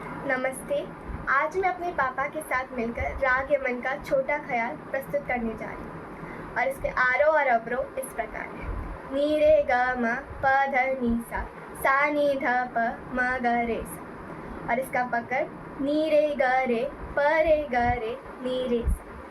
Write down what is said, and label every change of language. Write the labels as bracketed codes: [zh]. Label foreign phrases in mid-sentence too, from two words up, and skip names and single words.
[hi] नमस्ते। आज मैं अपने पापा के साथ मिलकर राग यमन का छोटा ख्याल प्रस्तुत करने जा रही हूँ और इसके आरोह और अवरोह इस प्रकार है। नी रे ग म प ध नी सा नी ध प म ग रे सा। और इसका पकड़ नी रे ग रे प रे ग रे नी रे सा।